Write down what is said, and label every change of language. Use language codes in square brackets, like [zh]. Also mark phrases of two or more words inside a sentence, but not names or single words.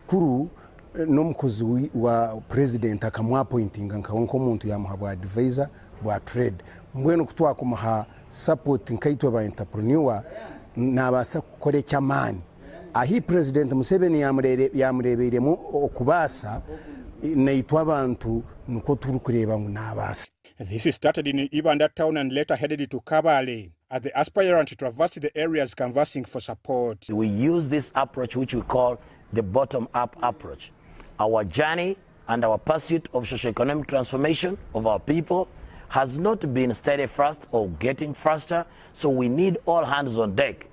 [nyn] kuru n'omukozi wa president akamwapointinga nkawonko omuntu yamuha advisor bwa trade mbwenu kutwakumuha support nkaitwe ba entrepreneur nabasa kukore cyamani ahi president Museveni yamureberemo okubasa naitwa abantu nuko turi kureba ngo nabasa. [en] This started in Ibanda town and later headed to Kabale as the aspirant traversed the areas canvassing for support. We use this approach which we call the bottom-up approach. Our journey and our pursuit of socio-economic transformation of our people has not been steady fast or getting faster, so we need all hands on deck.